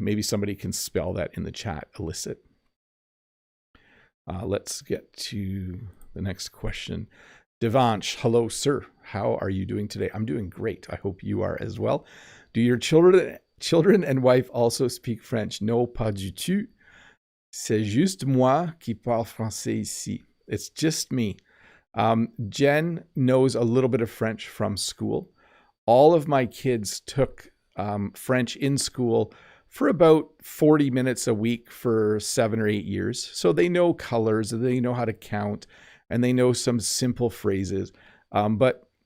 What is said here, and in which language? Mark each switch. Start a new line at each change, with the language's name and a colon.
English: Maybe somebody can spell that in the chat, illicit. Let's get to the next question. Devansh, hello, sir. How are you doing today? I'm doing great. I hope you are as well. Do your children and wife also speak French?
French: No, pas du tout. C'est juste moi qui parle français ici.
English: It's just me. Jen knows a little bit of French from school. All of my kids took French in school for about 40 minutes a week for 7 or 8 years. So they know colors, they know how to count, and they know some simple phrases. But